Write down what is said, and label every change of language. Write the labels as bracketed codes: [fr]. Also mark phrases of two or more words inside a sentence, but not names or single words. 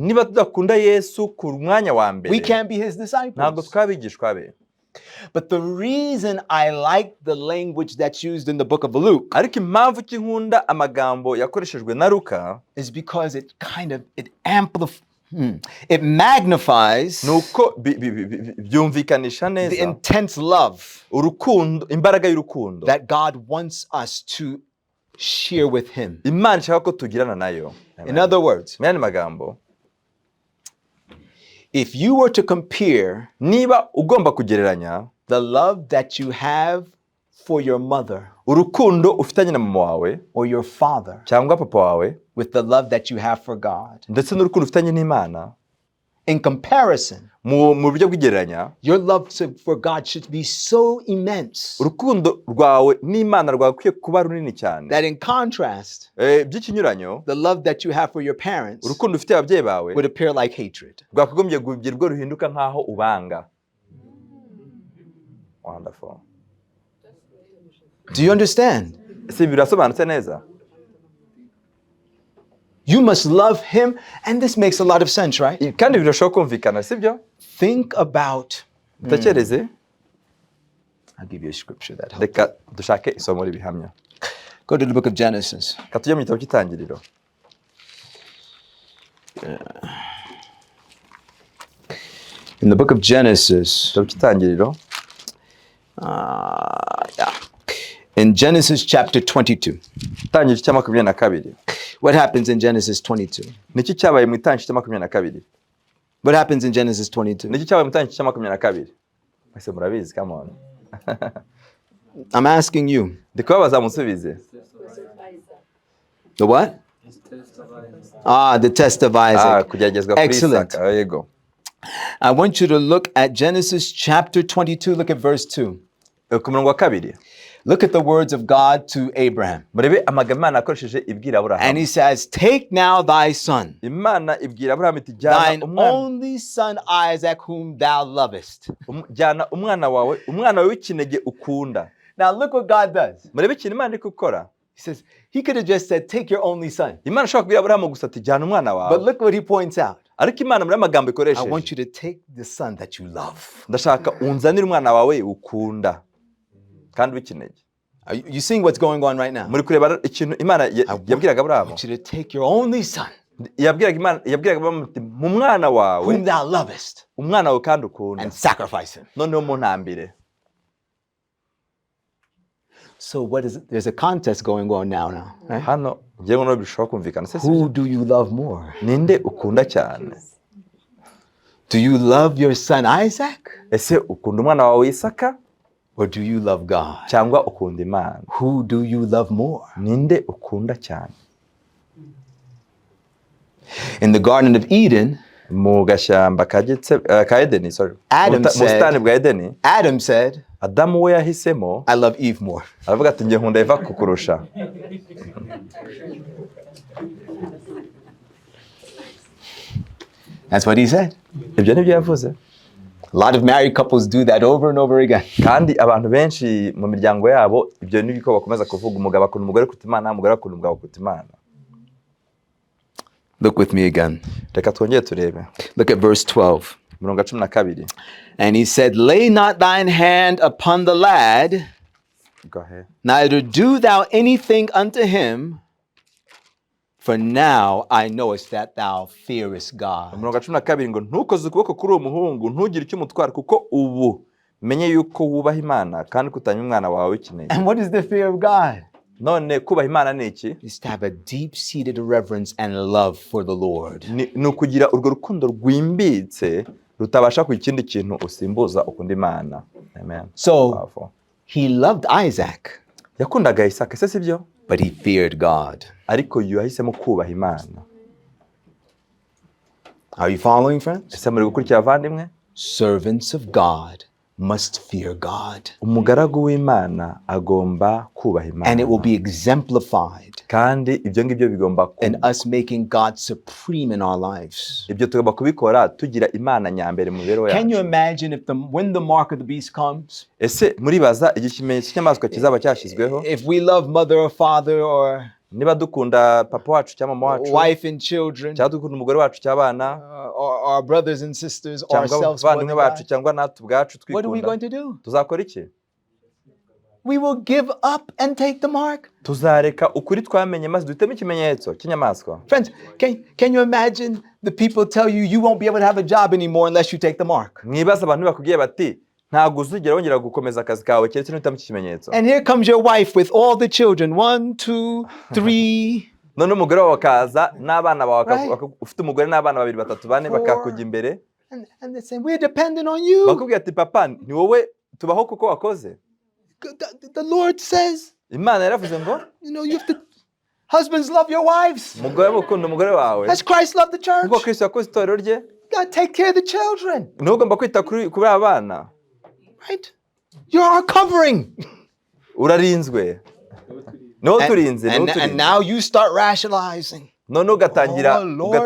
[rw] Niba tudakunda Yesu ku mwanya wa we mbere, [en] can't be his [rw] ntabwo [en] disciples. [rw] twabigishwa be. [en] But the reason I like the language that's used in the book of Luke [rw] Ariko impamvu ki nkunda amagambo yakoreshejwe na Luka [en] is because it magnifies [rw] nuko byumvikanisha [en] the [rw] neza [en] intense love [rw] urukundo, imbaraga y'urukundo [en] that God wants us to share with him. [rw] Imana ishaka ko tugirana nayo. [en] In other words, [rw] Mu yandi magambo, [en] if you were to compare [rw] niba ugomba kugereranya [en] the love that you have for your mother [rw] urukundo ufitanye na mama wawe [en] or your father [rw] cyangwa papa wawe [en] with the love that you have for God, [rw] ndetse n'urukundo ufitanye n'Imana, [en] in comparison, [rw] mu buryo bw'igereranya, [en] your love for God should be so immense [rw] urukundo rwawe n'Imana rwakwiye kuba runini cyane. [en] that in contrast, [rw] By'ikinyuranyo, [en] the love that you have for your parents [rw] urukundo ufitiye ababyeyi bawe [en] would appear like hatred. [rw] rwakagombye kugira urwo ruhinduka nk'aho ubanga. [en] Wonderful. Do you understand? [rw] Si birasobanutse neza? [en] You must love him, and this makes a lot of sense, right? [rw] Kandi birashobora kumvikana, sibyo? [en] Think about, [rw] Tekereze, [en] I'll give you a scripture that helps. [rw] reka dushake isomo ribihamya. [en] Go to the book of Genesis. [rw] Reka tujye mu gitabo cy'Itangiriro. [en] In the book of Genesis, [rw] Igitabo cy'Itangiriro, [en] yeah. In Genesis chapter 22. [rw] Itangiriro cya 22. [en] What happens in Genesis 22? [rw] Niki cyabaye mu Itangiriro cya 22? [en] What happens in Genesis 22? [rw] Niki cyabaye mu Itangiriro cya 22? Mwese murabizi, [en] come on. I'm asking you. [rw] Ndi kubabaza musubize. [en] The what? The test of Isaac. [rw] Kugeragezwa kuri [en] Excellent. [rw] Isaka. Yego. [en] I want you to look at Genesis chapter 22. Look at verse 2. [rw] ku murongo wa 2 [en] look at the words of God to Abraham. [rw] murebe amagambo Imana yakoresheje ibwira [en] And [rw] Aburahamu. [en] he says, take now thy son, [rw] Imana ibwira Aburahamu iti jyana [en] thine [rw] umwana, [en] only son Isaac, whom thou lovest. [rw] jyana umwana wawe w'ikinege ukunda. [en] Now look what God does. [rw] murebe ikintu Imana iri gukora. [en] He says, he could have just said, take your only son. [rw] Imana ishobora kubwira Aburahamu gusa ati jyana umwana [en] But [rw] wawe, [en] look what he points out. [rw] ariko Imana muri amagambo [en] I [rw] ikoresheje, [en] want you to take the son that you love. [rw] ndashaka unzanire umwana wawe ukunda kandi w'ikinege. [en] Are you seeing what's going on right now? [rw] muri kureba ikintu Imana yabwiraga [en] I [rw] Aburahamu. [en] want you to take your only son, [rw] yabwiraga Aburahamu ati mu mwana wawe, [en] whom thou lovest, [rw] umwana wawe kandi ukunda, [en] and sacrifice him. [rw] noneho mu ntambire. [en] So what is it? There's a contest going on now, right? [rw] Hano ngewe no bishobora kumvikana se [en] Who do you love more? [rw] ninde ukunda cyane? [en] Do you love your son Isaac, [rw] Ese ukunda umwana wawe Isaka [en] or do you love God? [rw] cyangwa ukunda Imana? [en] Who do you love more? [rw] Ninde ukunda cyane? [en] In the Garden of Eden, [rw] Mu gashyamba ka Edeni, sorry, [en] Adam [rw] mu [en] said- [rw] busitani bwa Edeni, [en] Adam said, [rw] Adamu we yahisemo, [en] I love Eve more. [rw] aravuga ati njye nkunda Eva kukurusha. [en] That's what he said. [rw] Ibyo nibyo yavuze. [en] A lot of married couples do that over and over again. [rw] Kandi abantu benshi mu miryango yabo ibyo nibyo bakomeza kuvuga, umugabo akunda umugore kuruta Imana, umugore akunda umugabo kuruta Imana. [en] Look with me again. [rw] Reka twongere turebe [en] Look at verse 12. [rw] mirongo 12. [en] And he said, lay not thine hand upon the lad, Go ahead. neither do thou anything unto him, for now I knowest that thou fearest God. [rw] mirongo 12 ngo ntukoze ukuboko kuri uwo muhungu, ntugire icyo umutwara, kuko ubu menye yuko wubaha Imana kandi kutanya umwana wawe w'ikinege. [en] And what is the fear of God? [rw] None kubaha Imana ni iki? [en] Is to have a deep-seated reverence and love for the Lord. [rw] Ni ukugira urwo rukundo rwimbitse rutabasha ku ikindi kintu usimbuza ukunda Imana. [en] Amen. So Powerful. he loved Isaac, [rw] Yakundaga Isaka, se sibyo? [en] but he feared God. [rw] Ariko yahisemo kubaha Imana. [en] Are you following, friends? [rw] Ese muri gukurikira abavandimwe? [en] Servants of God must fear God. [rw] Umugaragu w'Imana agomba kubaha [en] And it will [rw] Imana, [en] be exemplified [rw] kandi ibyo ngibyo bigomba [en] in us making God supreme in our lives. [rw] ibyo tugomba kubikora tugira Imana nyambere mu mibereho [en] Can you [rw] yacu. [en] imagine if when the mark of the beast comes, [rw] Ese muribaza igihe ikimenyetso cy'inyamaswa kizaba cyashyizweho, [en] if we love mother or father or [rw] niba dukunda papa wacu cyangwa mama wacu, [en] wife and children, [rw] cyangwa dukunda umugore wacu cy'abana, [en] or our brothers and sisters, or [rw] cyangwa [en] ourselves, more [rw] abavandimwe [en] than [rw] bacu, [en] God, [rw] cyangwa natwe ubwacu [en] what are we going [rw] twikunda, [en] to do? [rw] tuzakora iki? [en] We will give up and take the mark. [rw] Tuzareka ukuri twamenye maze duhitemo ikimenyetso cy'inyamaswa. [en] Friends, can you imagine the people tell you you won't be able to have a job anymore unless you take the mark? [rw] Mwibaza abantu bakubwiye bati ntabwo uzigera wongera gukomeza akazi kawe keretse nuhitamo iki kimenyetso. [en] And here comes your wife with all the children, 1, 2, 3, [rw] None umugore wawe akaza n'abana bawe, [en] Right. [rw] ufite umugore n'abana 2, 3, 4 [en] Four. [rw] bakakujya imbere, [en] and they say, we're dependent on you. [rw] bakubwira ati papa ni wowe tubaho kuko wakoze. [en] The Lord says, [rw] Imana yaravuze ngo [en] you have to, husbands love your wives. [rw] umugore ukunda umugore wawe [en] As Christ loved the church. [rw] kuko Kristo yakoze itorero rye, [en] You gotta take care of the children, [rw] niwe ugomba kwita kuri abana. [en] right? You're our covering. [rw] Urarinzwe, niwo turinze, niwo [en] And [rw] turinze. [en] now you start rationalizing. [rw] None ugatangira [en] Oh, Lord,